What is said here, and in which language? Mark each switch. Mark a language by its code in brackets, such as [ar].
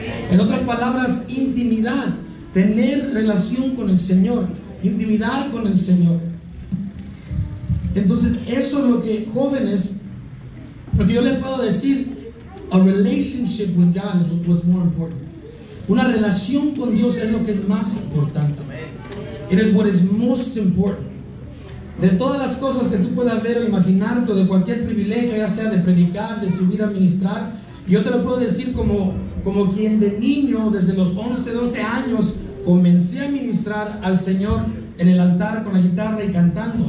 [es] En otras palabras, intimidad, tener relación con el Señor, intimidar con el Señor. Entonces, eso es lo que jóvenes, lo que yo les puedo decir, [en] a relationship with God is what's more important. [es] Una relación con Dios es lo que es más importante. [en] It is what is most important. [es] De todas las cosas que tú puedas ver o imaginarte, o de cualquier privilegio, ya sea de predicar, de subir a ministrar, yo te lo puedo decir como quien de niño, desde los 11, 12 años, comencé a ministrar al Señor en el altar con la guitarra y cantando.